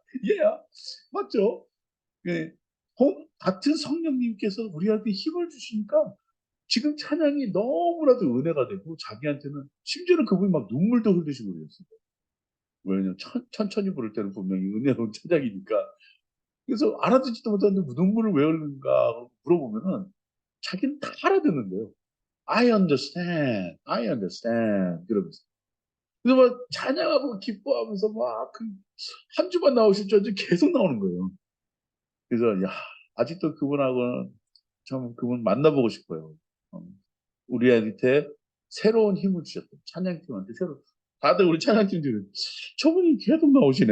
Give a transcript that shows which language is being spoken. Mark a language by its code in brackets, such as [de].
[ko] 예, 맞죠? 예, 같은 성령님께서 우리한테 힘을 주시니까 지금 찬양이 너무나도 은혜가 되고 자기한테는 심지어는 그분이 막 눈물도 흘리시고 그랬어요. 왜냐면 천천히 부를 때는 분명히 은혜로운 찬양이니까. 그래서 알아듣지도 못하는데 눈물을 왜 흘리는가 물어보면은 자기는 다 알아듣는데요. [en] I understand, I understand [ko] 그러면서. 그래서 막 찬양하고 기뻐하면서 막 한 주만 나오실 줄 알지 계속 나오는 거예요. 그래서 야 아직도 그분하고는 참 그분 만나보고 싶어요. 어, 우리한테 새로운 힘을 주셨던 찬양팀한테 새로 다들 우리 찬양팀들이 저분이 계속 나오시네.